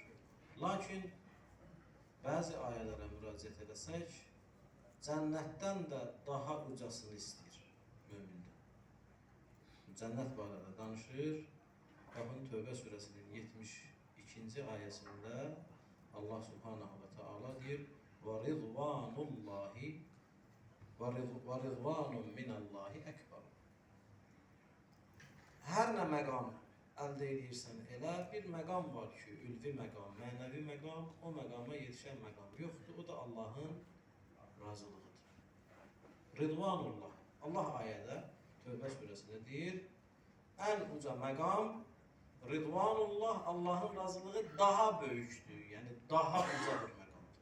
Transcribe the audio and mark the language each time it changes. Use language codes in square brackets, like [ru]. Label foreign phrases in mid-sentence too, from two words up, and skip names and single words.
[az] Lakin bəzi ayələrə müraciət edəsək, cənnətdən də daha ucasını istəyir mümində. Cənnət barədə danışır. Baxın, Tövbə surəsinin 72-ci ayəsində [ar] الله سبحانه وتعالى [az] deyir: [ar] وَرِضْوَانُ مِنَ اللّٰهِ أَكْبَرُ. [az] Hər nə məqam əldə edirsən, elə bir məqam var ki, ülvi məqam, mənəvi məqam, o məqama yetişən məqam yoxdur, o da Allahın razılığıdır. Ridvanullah. Allah ayədə, Tövbə surəsində deyir, ən uca məqam, Ridvanullah, Allahın razılığı daha böyükdür, yəni daha uca bir məqamdır.